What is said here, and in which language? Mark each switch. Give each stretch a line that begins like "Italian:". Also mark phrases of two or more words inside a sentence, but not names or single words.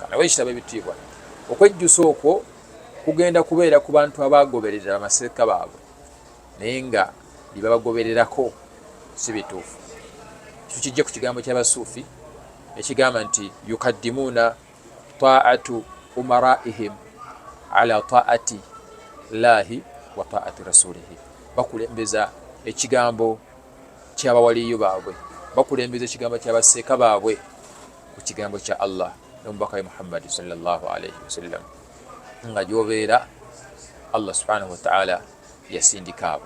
Ganda: Nawe ekitabo ebitiibwa, okwejjusa okwo kugenda kubeera ku bantu abaagoberera amaseeka baabwe naye nga bye babagobererako si bituufu. Tukijja ku kigambo ky'abasuufi ekigamba nti
Arabic: يقدمون طاعة أمرائهم على طاعة الله وطاعة رسوله.
Ganda: Bakulembeza ekigambo ky'abawaliyo baabwe, bakulembeza ekigambo ky'abaseeka baabwe ku kigambo kya Allah n'omubaka we Muhammad
Arabic: صلى الله عليه وسلم.
Ganda: Nga gyobeera Allah
Arabic: سبحانه وتعالى
Ganda: yasindika abo.